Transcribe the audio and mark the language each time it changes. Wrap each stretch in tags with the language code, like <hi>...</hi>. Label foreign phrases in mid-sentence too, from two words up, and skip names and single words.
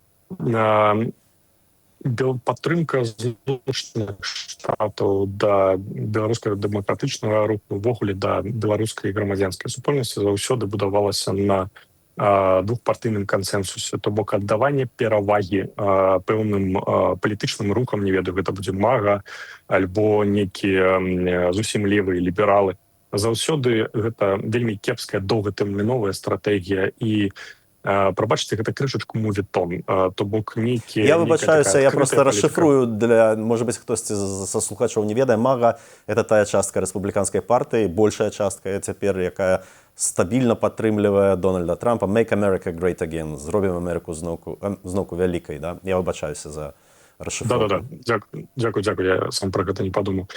<be>Падтрымка Злучаных Штатаў да беларускага дэмакратычнага руху, увогуле да беларускай грамадзянскай супольнасці заўсёды будавалася на двухпартыйным кансэнсусе, то бок аддаванне перавагі пэўным палітычным рухам, не ведаю, гэта будзе МАГА альбо нейкія зусім левыя лібералы. Заўсёды гэта вельмі кепская доўгатэрміновая стратэгія, і прабачце, гэта крышачку мувітон, то бок нейкія... Я выбачаюся,</be> <ru>я просто расшифрую для, может быть,</ru> <be>хтосьці са слухачоў не ведае. МАГА — это тая частка рэспубліканскай партыі, большая частка цяпер, якая стабільна падтрымлівае Дональда Трампа.</be> <en>Make America Great Again.</en> <be>Зробім Амерыку зноўку вялікай, да? Я выбачаюся за расшифровку. Да-да-да, дзякуй, я сам пра гэта не падумаў.</be>